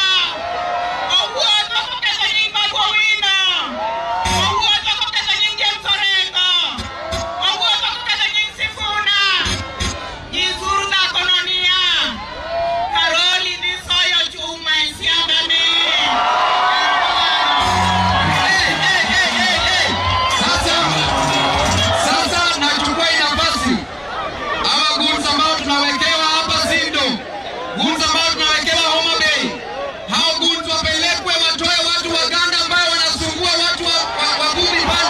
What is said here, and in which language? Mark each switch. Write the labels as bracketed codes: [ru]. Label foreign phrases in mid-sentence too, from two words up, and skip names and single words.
[luo] Owuotho koketho nyingi Babu Owino. Owuotho koketho nyingi James Orengo. Owuotho koketho nyingi Sifuna. Nyisuru dhakono niya. Karoli dhi soyo chuma e siandane. [sw] Sasa nachukua hii nafasi. Hawa goons ambao tunawekewa hapa Sindo. Goons ambao tunawekewa Homa Bay. Hao goons wapelekwe watoe watu Waganda ambao wanasumbua watu wa Bumi pale.